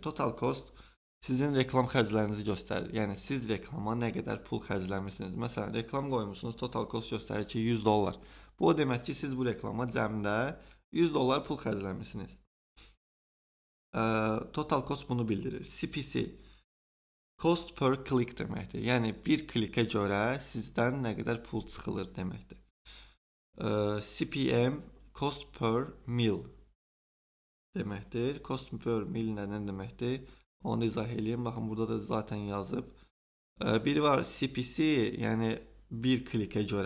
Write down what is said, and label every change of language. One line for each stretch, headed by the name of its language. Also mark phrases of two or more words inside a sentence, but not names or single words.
English: Total cost
Azerbaijani: sizin reklam xərclərinizi göstərir. Yəni siz reklama nə qədər pul xərcləmisiniz. Məsələn, reklam qoymusunuz,
English: total cost
Azerbaijani: göstərir ki, $100. Bu o demək ki, siz bu reklama cəmdə $100 pul xərcləmisiniz.
English: Total cost
Azerbaijani: bunu bildirir. CPC
English: cost per click
Azerbaijani: deməkdir. Yəni bir klikə görə sizdən nə qədər pul çıxılır deməkdir. CPM
English: cost per mil
Azerbaijani: deməkdir.
English: Cost per mil
Azerbaijani: nə deməkdir? Onu izah edeyim. Baxın, burada da zaten yazıb. Biri var CPC, yəni bir klikə görə.